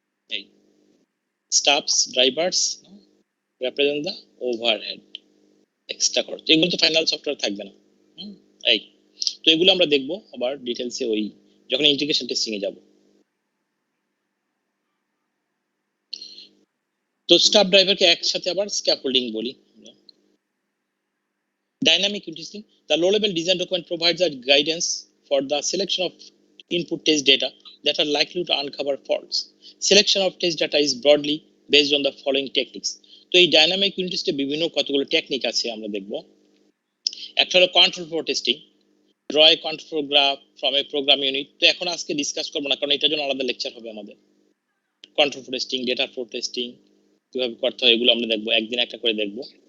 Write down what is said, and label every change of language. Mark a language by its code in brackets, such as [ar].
[bn] এই stuffs drivers [en] represent the overhead, [bn] extra খরচ, এগুলো তো ফাইনাল সফটওয়্যার থাকবে না। এই তো এগুলো আমরা দেখবো আবার ডিটেলসে ওই যখন ইন্টিগ্রেশন টেস্টিং এ যাব। তো স্টাফ ড্রাইভারকে একসাথে আবার স্ক্যাফোল্ডিং বলি। [en] Dynamic testing, the low-level design document provides a guidance for the selection of input test data that are likely to uncover faults. Selection of test data is broadly based on the following techniques. [bn] তো এই dynamic unit টেস্টে বিভিন্ন কতগুলো technique আছে আমরা দেখব। একটা হলো control flow testing, [en] Draw a control flow graph from a program unit. [bn] তো এখন আজকে ডিসকাস করবো না, কারণ এটার জন্য আলাদা লেকচার হবে আমাদের। Control flow testing, data flow testing কিভাবে করতে হয় এগুলো আমরা দেখবো, একদিন একটা করে দেখবো।